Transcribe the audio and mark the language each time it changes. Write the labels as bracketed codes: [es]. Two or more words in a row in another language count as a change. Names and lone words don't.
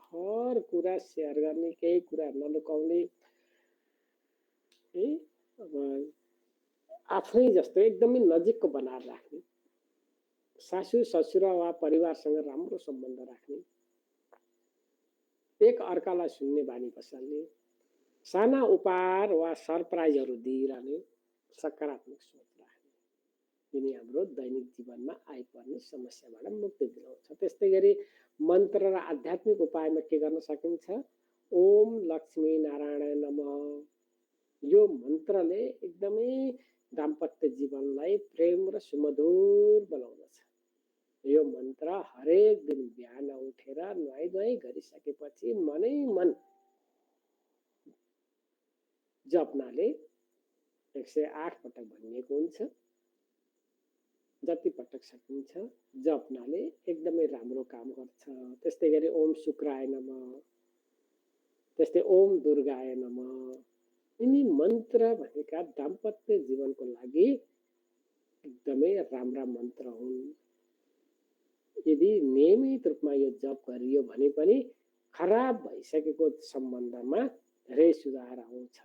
[ne] हर कुरा सेयर गर्ने, केही कुरा नलुकाउने, अब आफ्नै जस्तो एकदमै नजिकको बनाएर राख्ने, सासू ससुरा वा परिवारसँग राम्रो सम्बन्ध राख्ने, एक अर्कालाई सुन्ने बानी बसाल्ने, साना उपहार वा सरप्राइजहरू दिइरहने, सकारात्मक सोच राख्ने, यिनी हाम्रो दैनिक जीवनमा आइपर्ने समस्याबाट मुक्ति दिलाउँछ। त्यस्तै गरी मन्त्र र आध्यात्मिक उपायमा के गर्न सकिन्छ? [sa] ओम लक्ष्मी नारायण नमः, [ne] यो मन्त्रले एकदमै दाम्पत्य जीवनलाई प्रेम र सुमधुर बनाउँदछ। यो मन्त्र हरेक दिन बिहान उठेर नुहाई धुवाई गरिसकेपछि मनै मन जप्नाले 108 पटक भनिएको हुन्छ। जति पटक सकिन्छ जप्नाले एकदमै राम्रो काम गर्छ। त्यस्तै गरी [sa] ओम शुक्राय नमः, त्यस्तै ओम दुर्गाय नमः, [ne] यिनी मन्त्र भनेका दाम्पत्य जीवनको लागि एकदमै राम्रा मन्त्र हुन्। यदि नियमित रूपमा यो जप गरियो भने पनि खराब भइसकेको सम्बन्धमा धेरै सुधार आउँछ।